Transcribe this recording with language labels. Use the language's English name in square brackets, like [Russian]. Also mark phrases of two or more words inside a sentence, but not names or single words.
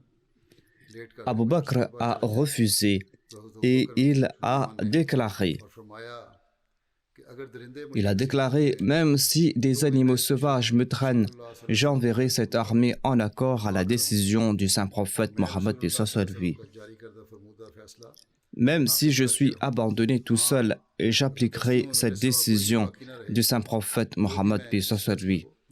[Hindi] लेट कर [French] Abu Bakr a refusé et il a déclaré, [Hindi] और फरमाया कि अगर दरिंदे [French] il a déclaré, même si des animaux sauvages me traînent, j'enverrai cette armée en accord à la décision du saint prophète Mohammed paix soit sur lui. [Hindi] जारी करदा [French] Même si je suis abandonné tout seul, j'appliquerai cette décision du saint prophète Mohammed paix soit sur lui.